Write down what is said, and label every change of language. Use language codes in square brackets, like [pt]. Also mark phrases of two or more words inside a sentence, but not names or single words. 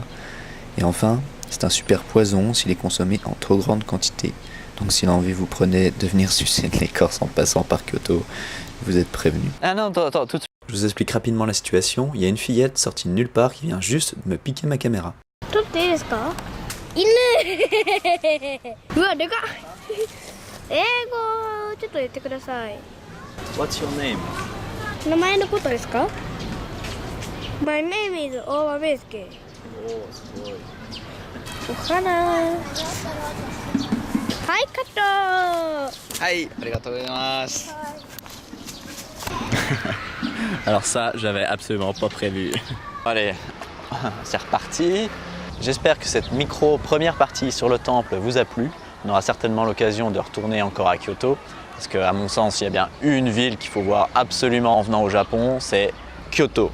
[fr] Et enfin, c'est un super poison s'il est consommé en trop grande quantité. Donc si l'envie vous prenait de venir sucer de l'écorce en passant par Kyoto, vous êtes prévenus. Ah non, attends, tout de suite. Je vous explique rapidement la situation. Il y a une fillette sortie de nulle part qui vient juste de me piquer ma caméra. Tout est [ja] 犬うわでかっ英語ちょっと言ってください [en] What's your name? [ja] 名前のことですか [en] My name is [ja] 大場ベースケお花はいカットはい、ありがとうございます。 [fr] Alors ça, j'avais absolument pas prévu. Allez, c'est reparti. J'espère que cette première partie sur le temple vous a plu. On aura certainement l'occasion de retourner encore à Kyoto. Parce qu'à mon sens, il y a bien une ville qu'il faut voir absolument en venant au Japon, c'est Kyoto.